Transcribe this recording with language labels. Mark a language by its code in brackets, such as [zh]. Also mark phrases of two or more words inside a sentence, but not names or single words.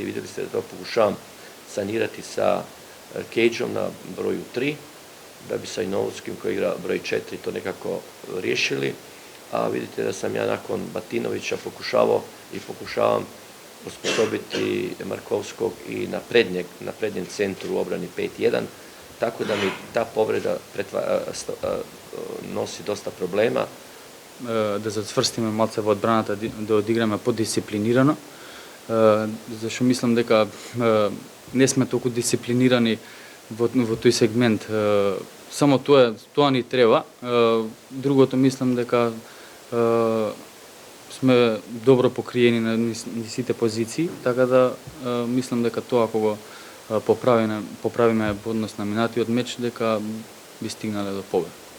[hr] Vidjeli ste da to pokušavam sanirati sa Cageom na broju 3, da bi sa Inovskim koji igra broj 4 to nekako riješili, a vidite da sam ja nakon Batinovića pokušavam osposobiti Markovskog i na prednjem centru u obrani 5-1, tako da mi ta povreda nosi dosta problema. [mk] Да зацврстиме малце во одбраната, да одиграме подисциплинирано, зашто мислам дека не сме толку дисциплинирани во тој сегмент. Само тоа ни треба. Другото мислам дека сме добро покриени на сите позиции, така да мислам дека тоа ако го поправиме во однос на минатиот меч, дека би стигнале до победа.